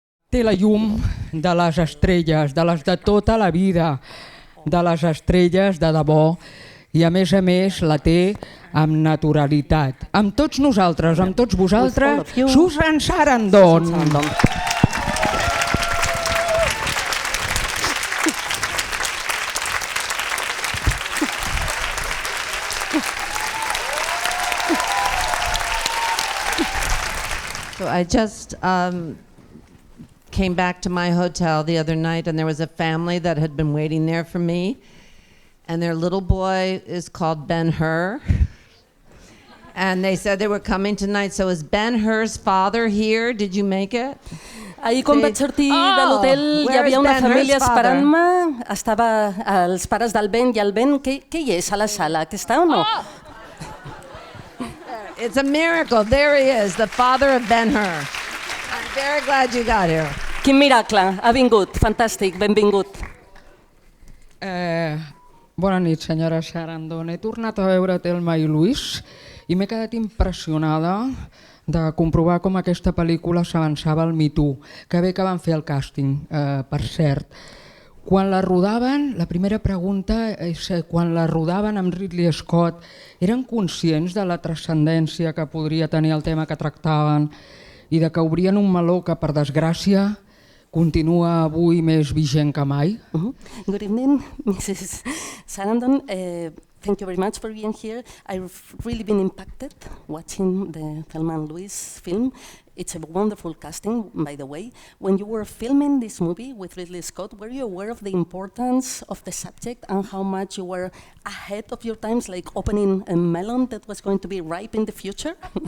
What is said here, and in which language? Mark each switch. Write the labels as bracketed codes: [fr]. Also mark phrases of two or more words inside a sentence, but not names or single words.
[ca] Té la llum de les estrelles, de les de tota la vida, de les estrelles de debò, i a més la té amb naturalitat. Amb tots nosaltres, amb tots vosaltres, Susan Sarandon. [en] So I just came back to my hotel the other night, and there was a family that had been waiting there for me, and their little boy is called Ben-Hur, and they said they were coming tonight. So is Ben-Hur's father here? Did you make it? [ca] Ahir quan vaig sortir de l'hotel hi havia una família esperant-me, estava els pares del Ben i el Ben. Què hi és a la sala? Que està o no? [en] It's a miracle. There he is, the father of Ben-Hur. I'm very glad you got here. [ca] Quin miracle, ha vingut, fantàstic, benvingut. Bona nit, senyora Sarandon. He tornat a veure Thelma i Louise i m'he quedat impressionada de comprovar com aquesta pel·lícula s'avançava al Me Too, que bé que van fer el càsting, per cert. Quan la rodaven, la primera pregunta és quan la rodaven amb Ridley Scott, eren conscients de la transcendència que podria tenir el tema que tractaven i de que obrien un meló que, per desgràcia, continua avui més vigent que mai? [en] Good evening, Mrs. Sarandon. Thank you very much for being here. I've really been impacted watching the Thelma and Louise film. It's a wonderful casting, by the way. When you were filming this movie with Ridley Scott, were you aware of the importance of the subject and how much you were ahead of your times, like opening a melon that was going to be ripe in the future?